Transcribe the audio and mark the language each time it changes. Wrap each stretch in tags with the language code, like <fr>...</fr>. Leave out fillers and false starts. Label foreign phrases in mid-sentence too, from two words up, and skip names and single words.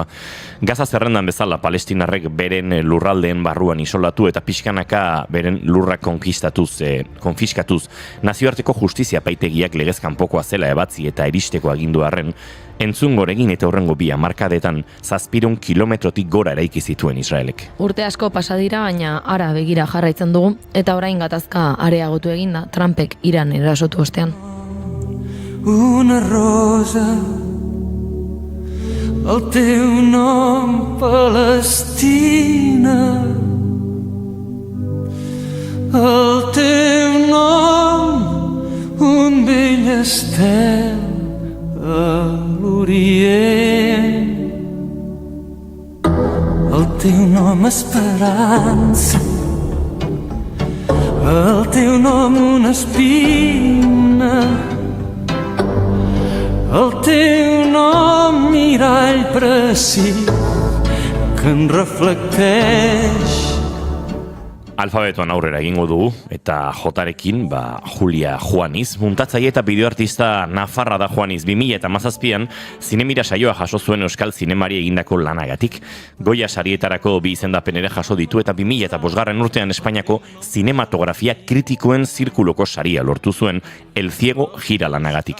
<eu>Gaza zerrendan bezala Palestinarrek beren lurraldeen barruan isolatu eta pixkanaka beren lurrak konfiskatuz, nazioarteko justizia paitegiak legez kanpokoa zela ebatzi eta eristeko agindu arren, entzungoregin eta horrengo bi hamarkadetan 700 kilometrotik gora eraiki zituen Israelek. Urte asko pasa dira, baina ara begira jarraitzen dugu, eta orain gatazka areagotu eginda Trumpek Iran erasotu ostean.</eu> <ca>Una rosa, el teu nom Palestina, el teu nom un vell estel a l'Orient, el teu nom esperança, el teu nom una espina, el teu nom mirall precís que en reflecteix.</ca> <eu>Alfabetoan aurrera egingo dugu, eta jotarekin, Julia Juaniz, muntatzaile eta bideoartista nafarra da Juaniz. 2017an zinemira saioa jaso zuen euskal zinemari egindako lanagatik. Goya sarietarako 2 izendapen ere jaso ditu, eta 2005 urtean Espainiako zinematografia kritikoen zirkuloko saria lortu zuen El Ciego Gira lanagatik.</eu>